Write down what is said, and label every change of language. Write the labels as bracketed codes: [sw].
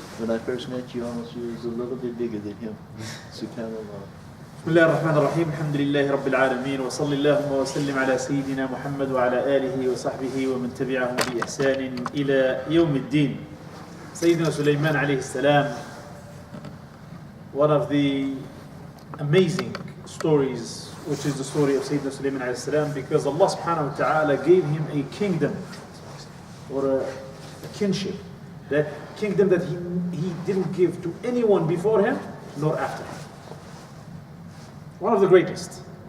[en] When I first met you, almost you was a little bit bigger than him. Subhanallah. [ar] بسم الله الرحمن الرحيم الحمد لله رب العالمين وصلى اللهم وسلم على سيدنا محمد وعلى آله وصحبه ومن تبعهم بإحسان إلى يوم الدين. [en] Sayyidina Suleiman alayhi salam, one of the amazing stories, which is the story of Sayyidina Suleiman alayhi salam, because Allah subhanahu wa ta'ala gave him a kingdom or a kinship, that kingdom that he didn't give to anyone before him nor after him. One of the greatest.